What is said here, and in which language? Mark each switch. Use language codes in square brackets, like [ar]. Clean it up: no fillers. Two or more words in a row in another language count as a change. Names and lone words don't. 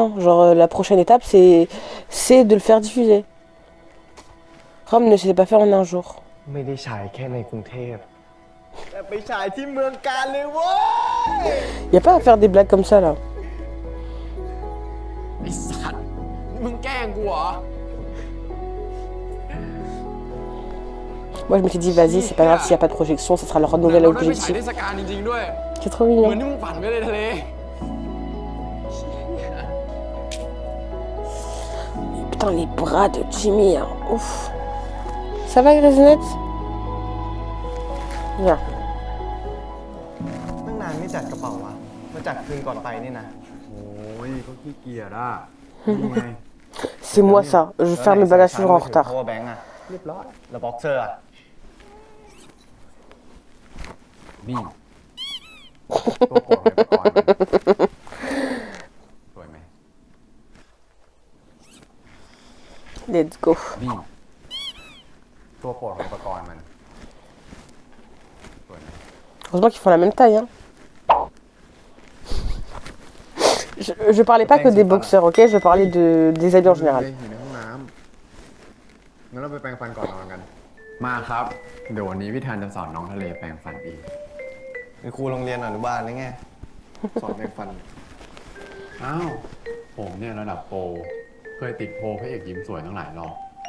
[fr] Genre, la prochaine étape, c'est de le faire diffuser. Rome ne s'est pas fait en un jour. [th] ไม่ได้ฉายแค่ในกรุงเทพแต่ไปฉายที่เมืองกาญเลยเว้ย [fr] Y a pas à faire des blagues comme ça, là. [th] ไอ้สัตว์มึงแกล้งกูเหรอ [fr] Moi, je m'étais dit, vas-y, c'est pas grave s'il y a pas de projection, ça sera leur nouvel [th] เราได้ไปฉาย [fr] objectif. [th] เทศกาลจริงๆด้วย [fr] C'est trop [th] เหมือน [fr] mignon. [th] ที่มึงฝันไว้เลยทะเล [fr] Putain, les bras de Jimmy, hein. Ouf. Ça va, Grésinette? Viens. [th] ตั้งนานไม่จัดกระเป๋าวะ มาจัดคืนก่อนไปนี่นะ โอ้ยก็ขี้เกียจอ่ะ [fr] C'est moi, ça. Je vais faire mes bagages toujours en retard. [en] power bank [th] อะเรียบร้อย แล้วบ็อกเซอร์อะ นี่ ตัวโปรดของอุปกรณ์มันสวยไหม [en] Let's go. [th] นี่ ตัวโปรดของอุปกรณ์มัน สวยไหม [fr] Heureusement qu'ils font la même taille, hein. Je parlais pas que des boxeurs, ok? Je parlais des habits en [th] อยู่ [fr] général. [th] ในห้องน้ำงั้นเราไปแปรงฟันก่อนนอนกัน มาครับ เดี๋ยววันนี้พี่ธันจะสอนน้องทะเลแปรงฟันเอง เป็นครูโรงเรียนอนุบาลหรือไง สอนแปรงฟัน อ้าว ผมเนี่ยระดับโปร เคยติดโพลพระเอกยิ้มสวยตั้งหลายรอบ